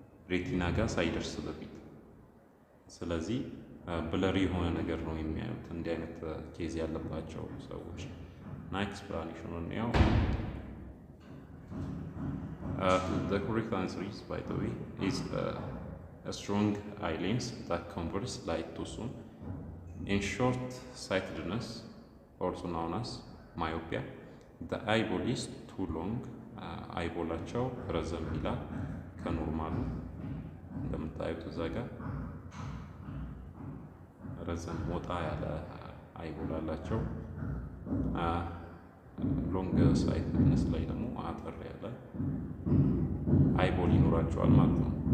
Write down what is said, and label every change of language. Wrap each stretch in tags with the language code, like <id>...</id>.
<am>ሬቲና ጋር ሳይደርስ በፊት። ስለዚህ ብለሪ የሆነ ነገር ነው የሚያዩት እንዲህ አይነት ኬዝ ያለባቸው ሰዎች። እና ኤክስፕላኔሽኑን ያው</am> <en>the correct answer is, by the way, is a strong eye lens that converts light too soon. In short-sightedness, also known as myopia, the eyeball is too long.</en> <am>eyeball-አቸው ረዘም ይላል ከኖርማሉ እንደምታዩት እዛ ጋር ረዘም ወጣ ያለ አይቦል አላቸው። ሎንግ ሳይትነስ ላይ ደግሞ አጠር ያለ አይቦል ይኖራቸዋል ማለት ነው።</am>